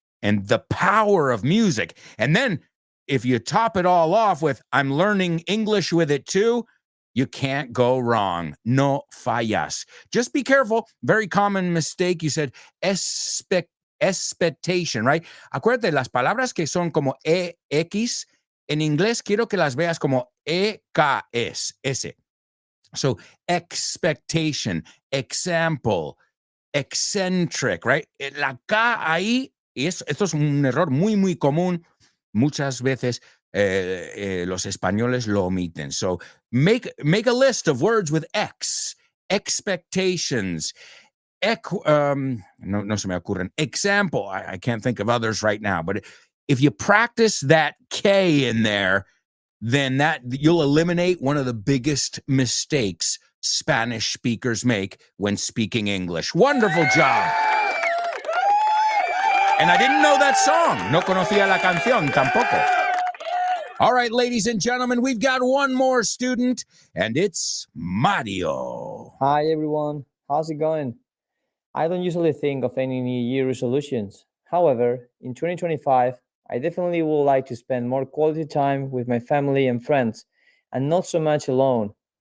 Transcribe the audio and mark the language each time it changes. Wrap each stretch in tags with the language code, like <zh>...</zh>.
<en>And the power of music. And then if you top it all off with, I'm learning English with it too, you can't go wrong.</en> <es>No fallas.</es> <en>Just be careful. Very common mistake. You said expectation, right?</en> <es>Acuérdate, las palabras que son como EX, en inglés quiero que las veas como EKS, S.</es> <en>So expectation, example, eccentric, right?</en> <es>La K ahí, esto es un error muy, muy común. Muchas veces los españoles lo omiten.</es> <en>So make a list of words with X.</en> <es>Expectations. No se me ocurren. Example.</es> <en>I can't think of others right now. But if you practice that K in there, then you'll eliminate one of the biggest mistakes Spanish speakers make when speaking English. Wonderful job. And I didn't know that song.</en> <es>No conocía la canción tampoco.</es> <en>All right, ladies and gentlemen, we've got one more student, and it's Mario. Hi, everyone. How's it going? I don't usually think of any New Year resolutions. However, in 2025, I definitely would like to spend more quality time with my family and friends, and not so much alone.</en>